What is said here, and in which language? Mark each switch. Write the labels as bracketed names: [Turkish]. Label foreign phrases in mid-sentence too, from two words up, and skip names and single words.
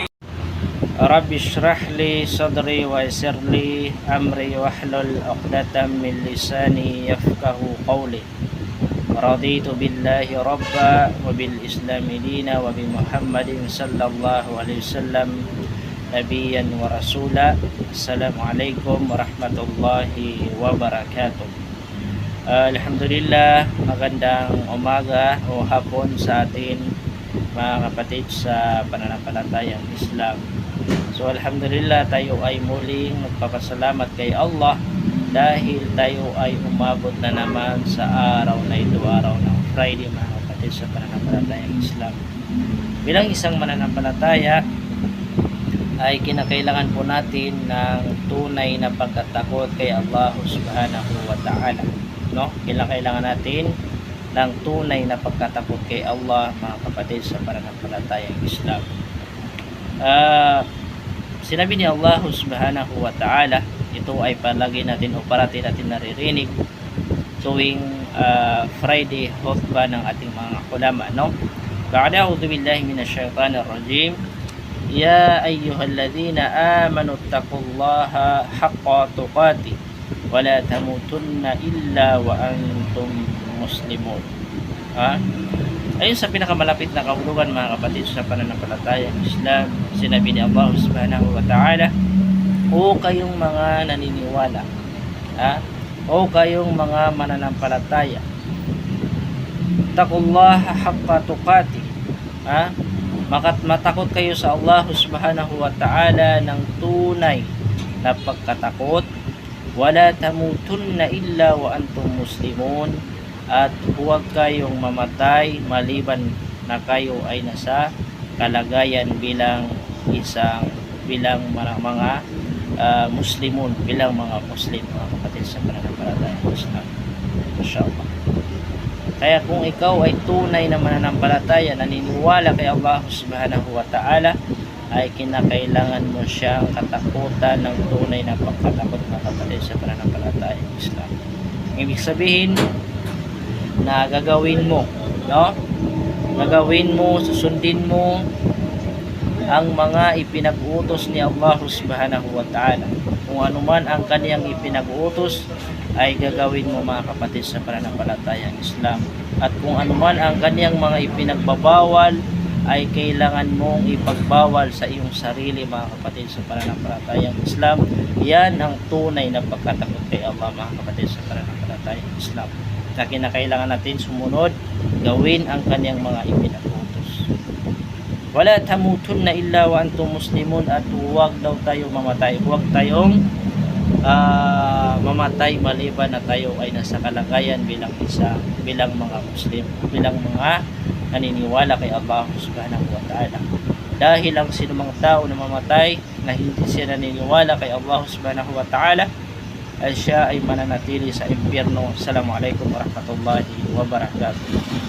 [Arabic] رب اشرح لي صدري ويسر لي أمري واحلل عقدة من لساني يفقه قولي رضيت بالله ربا وبالإسلام دينا وبمحمد صلى الله عليه وسلم نبيا ورسولا. السلام عليكم ورحمة الله وبركاته. [Filipino] Alhamdulillah, magandang umaga o hapon sa atin mga kapatid sa pananampalatayang Islam. So alhamdulillah, tayo ay muling nagpapasalamat kay Allah dahil tayo ay umabot na naman sa araw na ito, araw ng Friday mga kapatid sa pananampalatayang Islam. Bilang isang mananampalataya ay kinakailangan po natin ng tunay na pagkatakot kay Allah [Arabic] سبحانه وتعالى, [Filipino] no? Kailangan natin ng tunay na pagkatakot kay Allah mga kapatid sa pananampalatayang Islam. Sinabi ni Allah [Arabic] سبحانه وتعالى, [Filipino] ito ay palagi natin o parati natin naririnig tuwing Friday khutbah ng ating mga ulama, no? [Arabic] بعد أعوذ بالله من الشيطان الرجيم. يا أيها الذين آمنوا اتقوا الله حق تقاته ولا تموتن إلا وأنتم مسلمون. [Filipino] Ayun sa pinakamalapit na kahulugan mga kapatid sa pananampalatayang Islam, sinabi ni Allah [Arabic] سبحانه وتعالى, [Filipino] o kayong mga naniniwala, o kayong mga mananampalataya, [Arabic] اتقوا الله حق تقاته, [Filipino] matakot kayo sa Allah [Arabic] سبحانه وتعالى [Filipino] ng tunay na pagkatakot, [Arabic] ولا تموتن إلا وأنتم مسلمون, [Filipino] at huwag kayong mamatay maliban na kayo ay nasa kalagayan bilang mga muslimun, bilang mga muslim mga kapatid sa pananampalatayang Islam. Inshallah. Kaya kung ikaw ay tunay na mananampalataya, naniniwala kay Allah [Arabic] سبحانه وتعالى, [Filipino] ay kinakailangan mo siyang katakutan ng tunay na pagkatakot mga kapatid sa pananampalatayang Islam. Ibig sabihin na gagawin mo, no? Gagawin mo, susundin mo ang mga ipinag-utos ni Allah [Arabic] سبحانه وتعالى. [Filipino] Kung ano man ang kaniyang ipinag-utos ay gagawin mo mga kapatid sa pananampalatayang Islam. At kung ano man ang kaniyang mga ipinagbabawal ay kailangan mong ipagbawal sa iyong sarili mga kapatid sa pananampalatayang Islam. Yan ang tunay na pagkatakot kay Allah mga kapatid sa pananampalatayang Islam, na kinakailangan natin sumunod, gawin ang kaniyang mga ipinag-utos. [Arabic] ولا تموتن إلا وأنتم مسلمون, [Filipino] at huwag daw tayo mamatay, huwag tayong mamatay maliban na tayo ay nasa kalagayan bilang mga Muslim, bilang mga naniniwala kay Allah [Arabic] سبحانه وتعالى. [Filipino] Dahil ang sinumang tao na mamatay na hindi siya naniniwala kay Allah [Arabic] سبحانه وتعالى [Filipino] ay siya ay mananatili sa impyerno. [Arabic] السلام عليكم ورحمة الله وبركاته.